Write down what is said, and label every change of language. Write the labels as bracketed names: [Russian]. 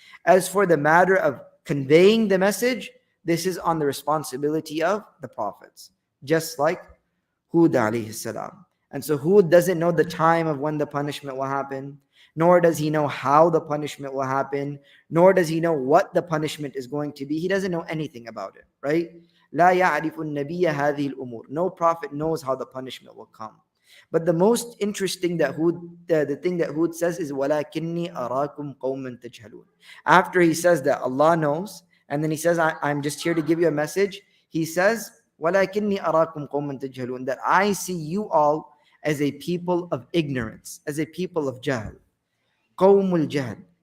[English] As for the matter of conveying the message, this is on the responsibility of the prophets, just like Hud alayhi salam. And so Hud doesn't know the time of when the punishment will happen, nor does he know how the punishment will happen, nor does he know what the punishment is going to be. He doesn't know anything about it, right? [Arabic] لا يعرف النبي هذه الأمور. [English] No prophet knows how the punishment will come. But the most interesting that the thing that Hud says is [Arabic] وَلَكِنِّي أَرَاكُمْ قَوْمًا تَجْهَلُونَ. [English] After he says that Allah knows, and then he says, I'm just here to give you a message, he says, [Arabic] وَلَكِنِّي أَرَاكُمْ قَوْمًا تَجْهَلُونَ, [English] that I see you all as a people of ignorance, as a people of jahl. Qawmul jahl.